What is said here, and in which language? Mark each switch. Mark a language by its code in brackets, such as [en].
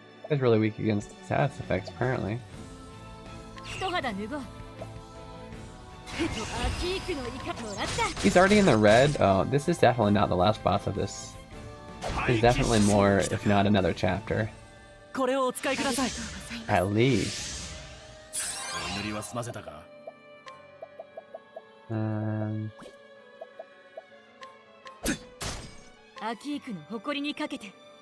[en] He's really weak against status effects, apparently. [ja] 一肌脱ごう。アキークのイカもらった。 [en] He's already in the red. Oh, this is definitely not the last boss of this. There's definitely more, if not another chapter. [ja] これをお使いください。 [en] At least. [ja] お祈りは済ませたか。アキークの誇りにかけて。